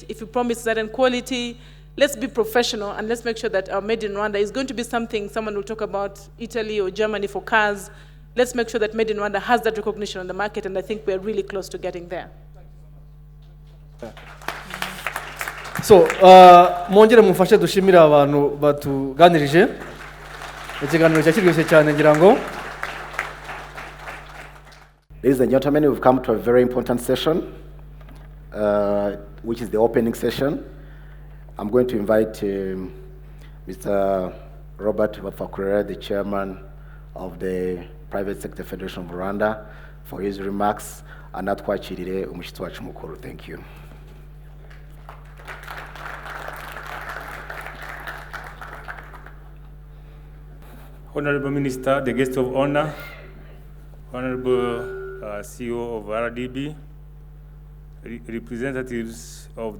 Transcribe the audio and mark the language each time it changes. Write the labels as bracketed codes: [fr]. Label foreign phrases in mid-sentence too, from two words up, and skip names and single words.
[en] If you promise certain quality, let's be professional and let's make sure that our Made in Rwanda is going to be something someone will talk about Italy or Germany for cars. Let's make sure that Made in Rwanda has that recognition on the market, and I think we're really close to getting there. So, [rw] mwongere mumfashe dushimira abantu batuganirije. Ikiganiro cyakiryoshye cyane ngira ngo. [en] Ladies and gentlemen, we've come to a very important session, which is the opening session. I'm going to invite Mr. Robert Bafakurera, the chairman of the Private Sector Federation of Rwanda, for his remarks. [rw] Anatwachirire umushitsi wacu mukuru. [en] Thank you. Honorable Minister, the guest of honor, Honorable CEO of RDB, representatives of the